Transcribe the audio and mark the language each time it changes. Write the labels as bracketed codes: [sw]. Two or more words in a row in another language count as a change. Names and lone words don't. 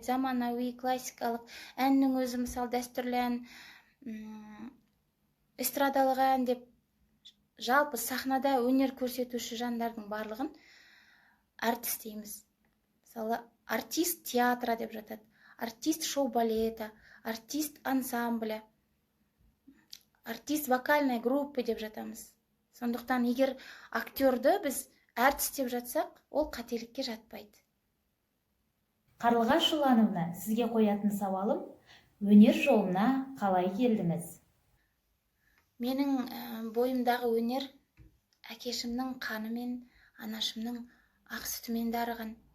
[kk] Заманауи, классикалық, әннің өзі мысалы дәстүрлі ән, эстрадалық ән деп, жалпы сахнада өнер көрсетуші жандардың барлығын артист дейміз. Мысалы, [ru] артист театра [kk] деп жатады, [ru] артист шоу-балета, артист ансамбля, артист вокальной группы [kk] деп жатамыз. Сондықтан егер актерді біз артист деп жатсақ, ол қателікке жатпайды. Қарлығаш Ұлановна, сізге қоятын сауалым, Өнер жолына қалай келдіңіз? Менің бойымдағы өнер әкешімнің қаны мен анашымның ақ сүтімен дарыған.